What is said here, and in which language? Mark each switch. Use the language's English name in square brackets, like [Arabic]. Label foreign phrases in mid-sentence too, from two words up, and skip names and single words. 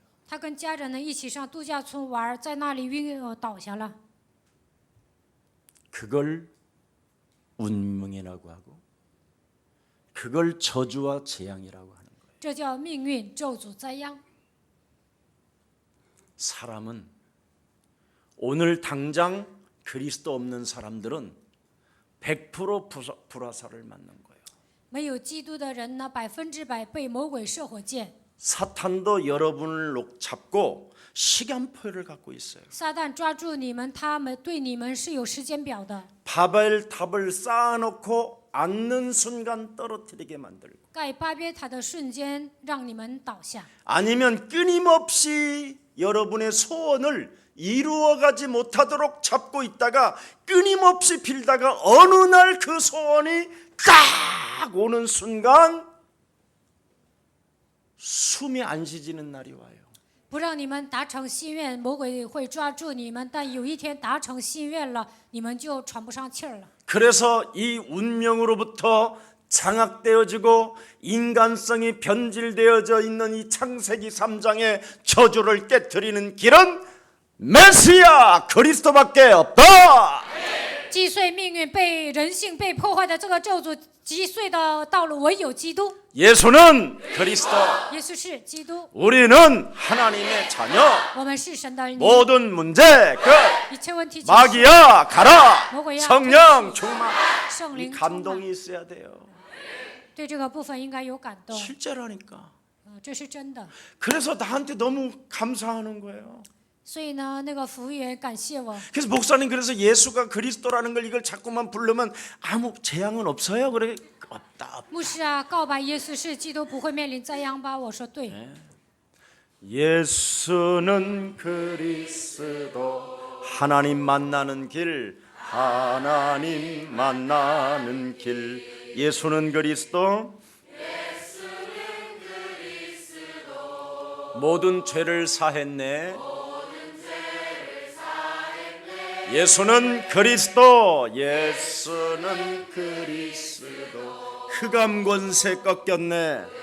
[Chinese] 他跟家人呢一起上度假村玩，在那里倒下了。 [Korean] 그걸 운명이라고 하고 그걸 저주와 재앙이라고 하는 거예요. [Chinese] 这叫命运、咒诅、灾殃。 [Korean] 사람은 오늘 당장 그리스도 없는 사람들은 100% 불화살을 맞는 거예요. [Chinese] 没有基督的人呢，100%被魔鬼射火箭。 [Korean] 사탄도 여러분을 잡고 시간표를 갖고 있어요. [Chinese] 撒旦抓住你们，他们对你们是有时间表的。 [Korean] 바벨탑을 쌓아놓고 앉는 순간 떨어뜨리게 만들고 [Chinese] 盖巴别塔的瞬间，让你们倒下。 [Korean] 아니면 끊임없이 여러분의 소원을 이루어가지 못하도록 잡고 있다가 끊임없이 빌다가 어느 날 그 소원이 딱 오는 순간 숨이 안 쉬지는 날이 와요. [Chinese] 不让你们达成心愿，魔鬼会抓住你们，但有一天达成心愿了，你们就喘不上气儿了。 [Korean] 그래서 이 운명으로부터 장악되어지고 인간성이 변질되어져 있는 이 창세기 3장의 저주를 깨트리는 길은 메시아 그리스도밖에 없다. [Chinese] 击碎命运被人性被破坏的这个咒诅，击碎的道路唯有基督。 [Korean] 예수는 그리스도. [Chinese] 耶稣是基督， [Korean] 우리는 하나님의 자녀. [Chinese] 我们是神的儿女。 [Korean] 모든 문제 끝. [Chinese] 一切问题解决， [Korean] 마귀야 가라. [Chinese] 魔鬼要 [Korean] 성령 충만. [Chinese] 圣 이 灵充满， [Korean] 감동이 있어야 돼요. [Chinese] 对这个部分应该有感动， [Korean] 실제라니까. [Chinese] 这是真的。 [Korean] 그래서 나한테 너무 감사하는 거예요. [Chinese] 所以呢，那个服务员感谢我， [Korean] 그래서 목사님 그래서 예수가 그리스도라는 걸 이걸 자꾸만 부르면 아무 재앙은 없어요? 그래 없다. [Chinese] 牧师啊，告白耶稣是基督，不会面临灾殃吧？我说对。 [Korean] 예수는 그리스도 하나님 만나는 길 하나님 만나는 길 예수는 그리스도 모든 죄를 사했네 예수는 그리스도 예수는 그리스도 흑암 권세 꺾였네